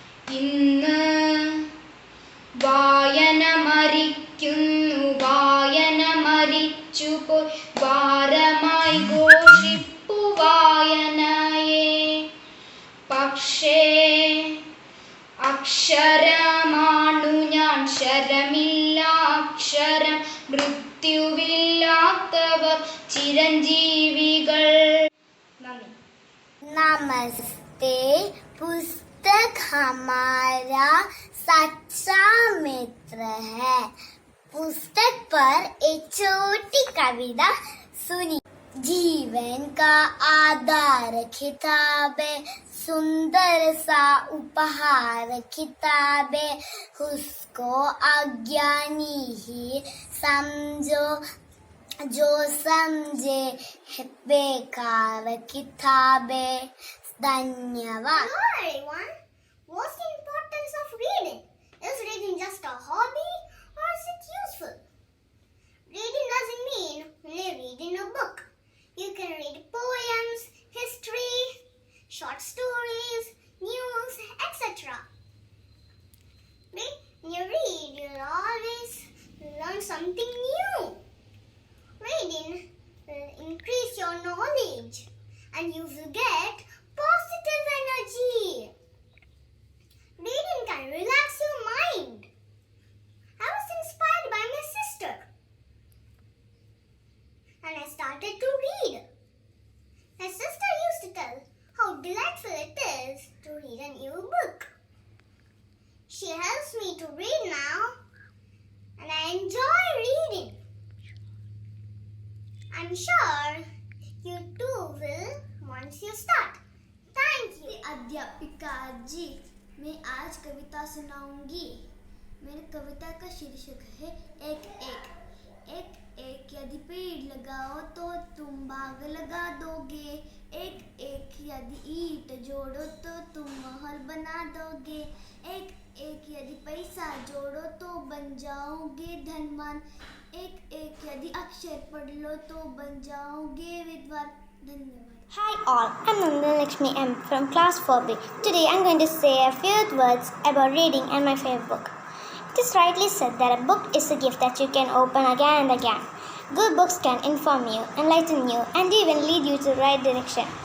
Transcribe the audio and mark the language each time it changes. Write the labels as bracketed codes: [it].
[ml] ഇന്ന് വായന മരിക്കുന്നു, വായന മരിച്ചുപോയി, ഭാരമായി ഘോഷിപ്പു വായനയെ. പക്ഷേ അക്ഷരമാണു ഞാൻ, ശരമില്ല അക്ഷരം, മൃത്യുവില്ലാത്തവർ ചിരഞ്ജീവികൾ. നന്ദി. [hi] नमस्ते। पुस्तक हमारा सच्चा मित्र है। पुस्तक पर एक छोटी कविता सुनी। जीवन का आधार किताबें, सुंदर सा उपहार किताबें, उसको अज्ञानी ही समझो, जो समझे बेकार किताबें। धन्यवाद। [en] Hello everyone. What's the importance of reading? Is reading just a hobby or is it useful? Reading doesn't mean only reading a book. You can read poems, history, short stories, news, etc. When you read, you'll always learn something new. Reading will increase your knowledge and you will get positive energy. Reading can relax your mind. I was inspired by my sister and I started to read. My sister used to tell how delightful it is to read a new book. She helps me to read now and I enjoy reading. I'm sure you too will once you start. Thank you. [hi] अध्यापिका जी, मैं आज कविता सुनाऊंगी। मेरी कविता का शीर्षक है एक एक। एक एक यदि पेड़ लगाओ तो तुम बाग लगा दोगे। एक एक यदि ईंट जोड़ो तो तुम महल बना दोगे। एक एक यदि पैसा जोड़ो तो बन जाओगे धनवान, एक एक यदि अक्षर पढ़ लो तो बन जाओगे विद्वान। धन्यवाद। [en] Hi all, I'm Nandan Lakshmi M from class 4B. Today I'm going to say a few words about reading and my favorite book. It is rightly said that a book is a gift that you can open again and again. Good books can inform you, enlighten you, and even lead you to the right direction.